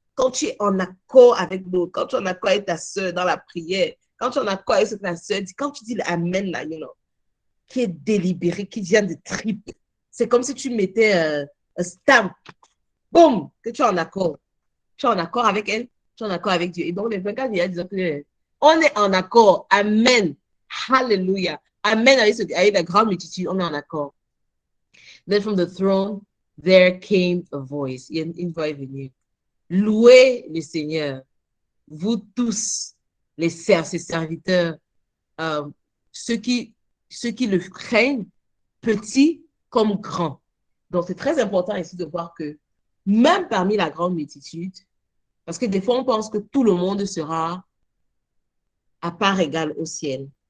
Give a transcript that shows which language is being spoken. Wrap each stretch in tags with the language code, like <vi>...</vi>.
<fr>Quand tu es en accord avec l'autre, quand tu es en accord avec ta soeur dans la prière, quand tu es en accord avec ce que ta soeur dit, quand tu dis l'Amen, là, qui est délibéré, qui vient de tripes, c'est comme si tu mettais un stamp, boum, que tu es en accord. Tu es en accord avec elle, tu es en accord avec Dieu. Et donc, les 24 il y a disent que on est en accord. Amen. Hallelujah. Amen avec la grande multitude, on est en accord.</fr> <en>Then from the throne, there came a voice.</en> <fr>Il y a une voix est venue. Louez le Seigneur, vous tous, ses serviteurs, ceux qui le craignent, petits comme grands. Donc, c'est très important ici de voir que même parmi la grande multitude, parce que des fois, on pense que tout le monde sera à part égale au ciel.</fr>